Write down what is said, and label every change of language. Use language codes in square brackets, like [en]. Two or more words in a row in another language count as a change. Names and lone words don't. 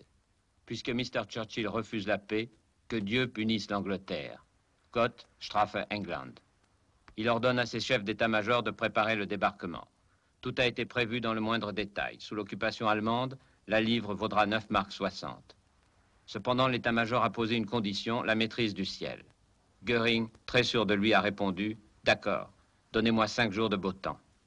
[fr] Puisque Mr. Churchill refuse la paix, que Dieu punisse l'Angleterre. [de] Gott strafe England. [fr] Il ordonne à ses chefs d'état-major de préparer le débarquement. Tout a été prévu dans le moindre détail. Sous l'occupation allemande, la livre vaudra 9 marks 60. Cependant, l'état-major a posé une condition, la maîtrise du ciel. Göring, très sûr de lui, a répondu « D'accord, donnez-moi 5 jours de beau temps ».